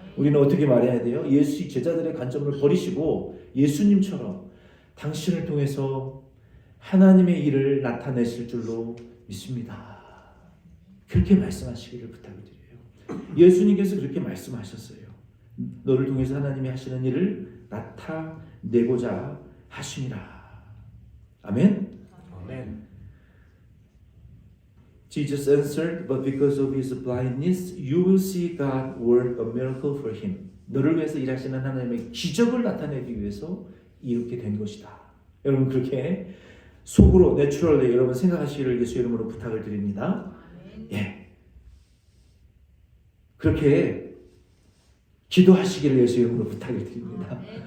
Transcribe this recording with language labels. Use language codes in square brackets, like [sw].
[ko] 우리는 어떻게 말해야 돼요? 예수 제자들의 관점을 버리시고 예수님처럼 당신을 통해서 하나님의 일을 나타내실 줄로 믿습니다. 그렇게 말씀하시기를 부탁을 드려요. 예수님께서 그렇게 말씀하셨어요. 너를 통해서 하나님이 하시는 일을 나타내고자 하심이라. 아멘. 아멘. [en] Jesus answered, but because of his blindness, you will see God work a miracle for him. [ko] 너를 위해서 일하시는 하나님의 기적을 나타내기 위해서 이렇게 된 것이다. 여러분 그렇게 속으로 내추럴리 여러분 생각하시기를 예수 이름으로 부탁을 드립니다. 예, 그렇게 기도하시기를 예수 이름으로 부탁을 드립니다.